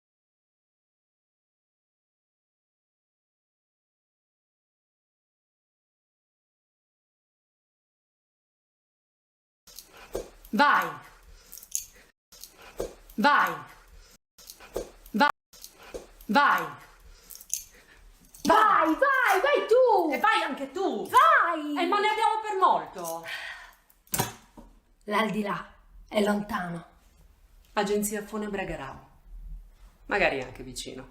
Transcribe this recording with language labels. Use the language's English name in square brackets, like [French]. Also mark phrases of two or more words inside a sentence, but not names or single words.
[Italian] Vai! Vai! Vai! Vai! Vai tu! E vai anche tu! Vai! Ma ne abbiamo per molto! L'aldilà è lontano. Agenzia Funebre Garau. Magari anche vicino.